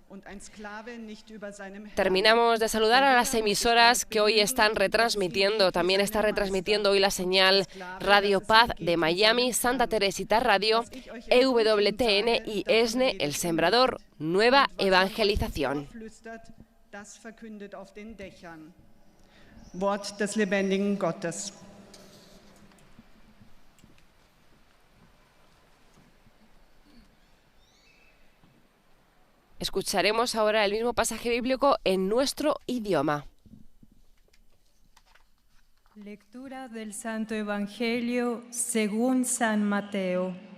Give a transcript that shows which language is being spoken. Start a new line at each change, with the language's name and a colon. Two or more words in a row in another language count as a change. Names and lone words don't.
Spanish: Terminamos de saludar a las emisoras que hoy están retransmitiendo. También está retransmitiendo hoy la señal Radio Paz de Miami, Santa Teresita Radio, EWTN y ESNE, El Sembrador, Nueva Evangelización.
German: Wort des lebendigen Gottes.
Spanish: Escucharemos ahora el mismo pasaje bíblico en nuestro idioma. Lectura del Santo Evangelio según San Mateo.